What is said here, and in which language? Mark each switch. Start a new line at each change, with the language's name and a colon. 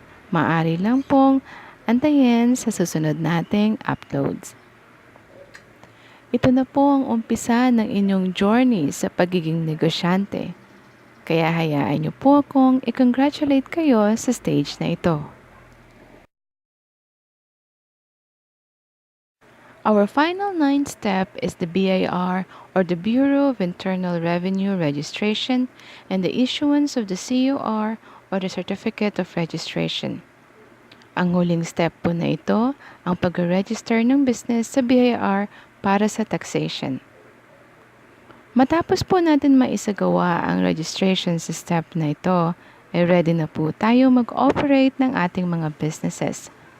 Filipino: Maaari lang pong antayin sa susunod nating uploads. Ito na po ang umpisa ng inyong journey sa pagiging negosyante. Kaya hayaan niyo po akong i-congratulate kayo sa stage na ito.
English: Our final ninth step is the BIR or the Bureau of Internal Revenue Registration and the issuance of the COR or the Certificate of Registration.
Filipino: Ang huling step po na ito, ang pag-register ng business sa BIR para sa taxation. Matapos po natin maisagawa ang registration sa step na ito, ay ready na po tayo mag-operate ng ating mga businesses.